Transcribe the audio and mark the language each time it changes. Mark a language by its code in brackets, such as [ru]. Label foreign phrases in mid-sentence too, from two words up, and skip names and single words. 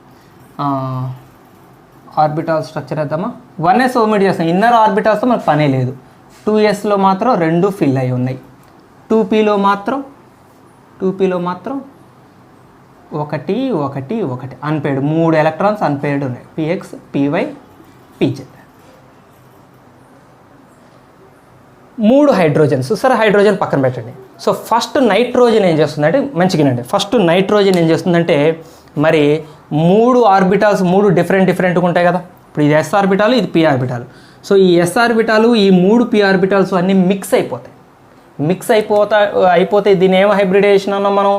[en] orbital structure వేద్దామా. [te] 1s ఓమిట్ చేస్తాం, [en] inner orbitalsతో [te] మనకు పనే లేదు. 2sలో మాత్రం 2 ఫిల్ అయి ఉన్నాయి. 2pలో మాత్రం 1 అన్పేర్డ్, 3 [en] electrons unpaired [te] ఉన్నాయి, px, py, pz. 3 హైడ్రోజన్స్. సరే హైడ్రోజన్ పక్కన పెట్టండి. [en] so first nitrogen [te] ఏం చేస్తుందంటే, మంచిగానండి, [en] first nitrogen [te] ఏం చేస్తుందంటే, మరి 3 ఆర్బిటాల్స్ 3 డిఫరెంట్గా ఉంటాయి కదా. ఇప్పుడు ఇది s ఆర్బిటాలు, ఇది p ఆర్బిటాలు. సో ఈ s ఆర్బిటాలు, ఈ 3 p ఆర్బిటాల్స్ అన్నీ మిక్స్ అయిపోతే దీన్ని ఏమో హైబ్రిడేషన్ అన్నాం మనం?